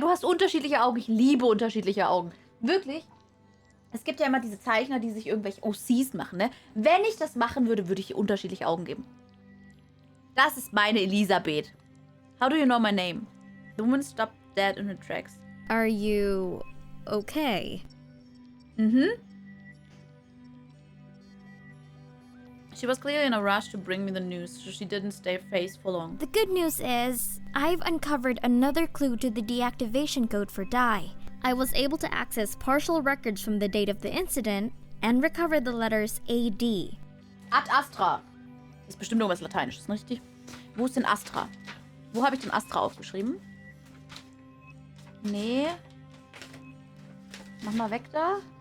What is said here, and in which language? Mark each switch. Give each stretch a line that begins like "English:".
German: Du hast unterschiedliche Augen. Ich liebe unterschiedliche Augen. Wirklich? Es gibt ja immer diese Zeichner, die sich irgendwelche OCs machen, ne? Wenn ich das machen würde, würde ich ihr unterschiedliche Augen geben. Das ist meine Elisabeth.
English: How do you know my name? The woman stopped dead in her tracks. Are you okay? She was clearly in a rush to bring me the news, so she didn't stay faced for long. The good news is, I've uncovered another clue to the deactivation code for Dai. I was able to access partial records from the date of the incident and recover the letters AD. Ad Astra.
German: Das ist bestimmt irgendwas Lateinisches, richtig? Wo ist denn Astra? Wo habe ich denn Astra aufgeschrieben? Nee. Mach mal weg da.